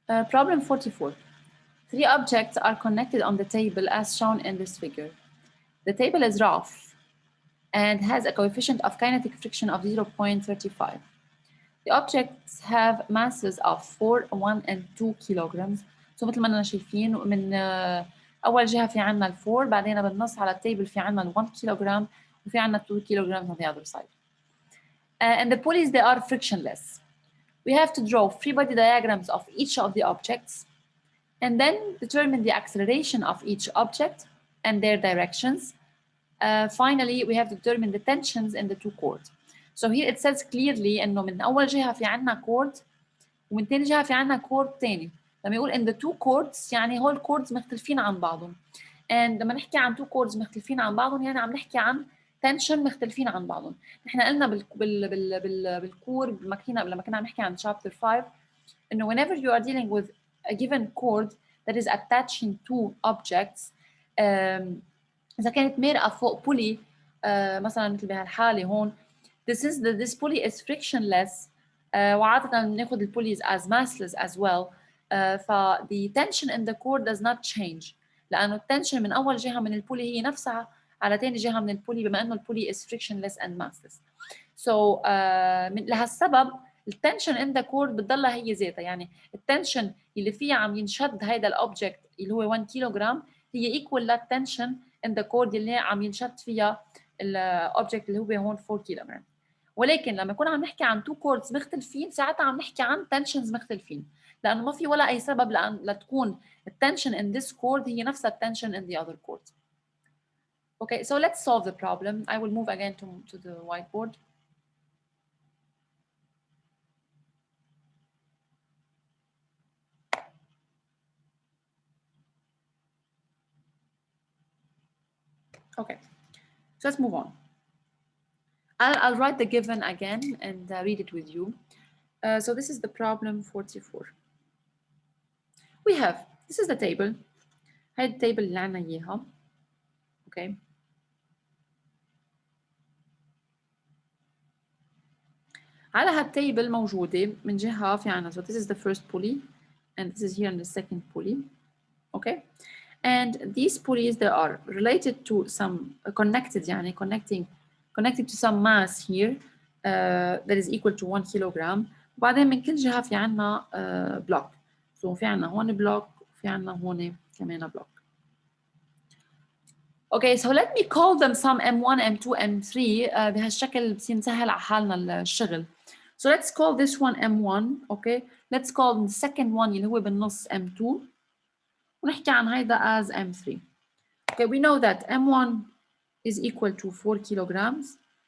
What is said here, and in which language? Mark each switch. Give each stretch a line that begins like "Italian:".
English: Problem 44. 3 objects are connected on the table as shown in this figure. The table is rough and has a coefficient of kinetic friction of 0.35. The objects have masses of 4, 1, and 2 kilograms.
Arabic: So مثل ما أننا شايفين من أول جهة في عنا 4 بعدين بالنص على التيبل في عنا 1 kilogram وفي عنا 2 kilograms
English: on the other side. And the pulleys, they are frictionless. We have to draw free body diagrams of each of the objects and then determine the acceleration of each object and their directions. Finally, we have to determine the tensions in the 2 chords. So here it says clearly
Arabic: إنه من أول جهة في عنا chord ومن تاني جهة في عنا chord تاني. لما يقول
English: in the 2 chords
Arabic: يعني هول chords مختلفين عن بعضهم. And لما نحكي عن 2 chords مختلفين عن بعضهم يعني عم نحكي عن tension مختلفين عن بعضهم. نحن قلنا بالكور لما كنا عم نحكي عن chapter 5 إنه
English: whenever you are dealing with a given chord that is attaching two objects,
Arabic: إذا كانت مارقة فوق pulley مثلا مثل بهالحالة هون,
English: this pulley is frictionless
Arabic: وعادة بناخد ال pulleys
English: as massless as well. The tension in the chord does not change
Arabic: لأنه التنشن من أول جهة من البولي هي نفسها على تاني جهة من البولي بما إنه البولي
English: is frictionless and massless.
Arabic: So لهالسبب التنشن
English: in the chord
Arabic: بتضلها هي ذاتها, يعني التنشن اللي فيها عم ينشد هيدا الأوبجكت اللي هو 1 كيلوغرام هي equal للتنشن in the chord اللي عم ينشد فيها الأوبجكت اللي هو هون 4 كيلوغرام. ولكن لما يكون عم نحكي عن 2 chords مختلفين ساعتها عم نحكي عن tensions مختلفين لأنه ما في ولا أي سبب لتكون التنشن
English: in this chord
Arabic: هي نفسها التنشن
English: in the other chord. Okay, so let's solve the problem. I will move again to the whiteboard. Okay, so let's move on. I'll write the given again and read it with you. So this is the problem 44. We have, this is the table.
Arabic: هاي التيبل اللي عنا إياها.
English: Okay.
Arabic: على هالتيبل موجودة من جهة في عنا.
English: So this is the first pulley and this is here in the second pulley. Okay. And these pulleys, they are related to some connected, يعني connected to some mass here that is equal to 1 kilogram.
Arabic: وبعدين من كل جهة في عنا block. So في عنا هون block وفي عنا هون كمان block.
English: Okay, so let me call them some M1, M2, M3
Arabic: بهالشكل بصير نسهل على حالنا الشغل.
English: So let's call this one M1, okay? Let's call the second one
Arabic: اللي هو بالنص M2 ونحكي عن هيدا
English: as M3. Okay, we know that M1 is equal to 4 kilograms.